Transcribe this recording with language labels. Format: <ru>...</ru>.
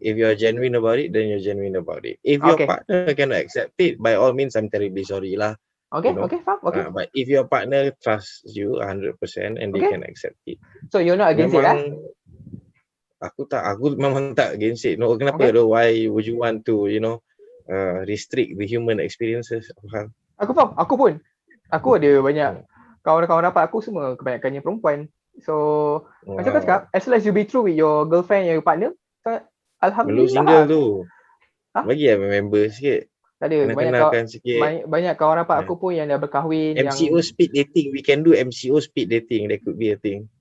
<en>If you're genuine about it, then you're genuine about it. If your partner cannot accept it, by all means, I'm terribly sorry lah. Okay. But if your partner trusts you 100% and they can accept it. So you're not against it lah?</en> <ms>Aku memang tak</ms> <en>against it. No, kenapa though? Why would you want to, restrict the human experiences?</en> <ms>Aku faham. Aku ada banyak kawan-kawan rapat aku semua kebanyakannya perempuan.</ms> <en>So</en> <ms>macam kau cakap,</ms> <en>as long as you be true with your girlfriend, your partner, alhamdulillah.</en> <ms>Belum single tu. Bagi member sikit. Tak ada, banyak kawan rapat aku pun yang dah berkahwin.</ms> <en>MCO speed dating, we can do MCO speed dating, that could be a thing.</en>